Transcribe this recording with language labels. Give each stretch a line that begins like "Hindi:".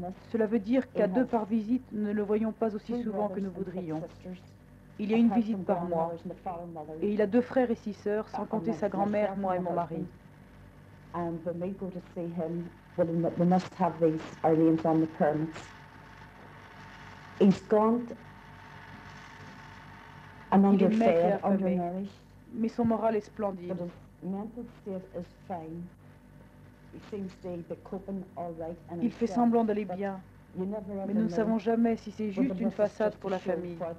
French: Cela veut dire qu'à 2 par visite, nous ne le voyons pas aussi souvent que nous voudrions. Il y a une visite par mois. Et il a 2 frères et 6 sœurs, sans compter sa grand-mère, moi et mon mari.
English: And when we go to see him, we must have our names on the permits. He's gaunt and underfed, undernourished.
French: Mais son moral est splendide.
English: But his mental state is fine. He seems to be coping all right.
French: Il fait semblant d'aller bien. Mais nous ne savons jamais si c'est juste une façade pour la famille.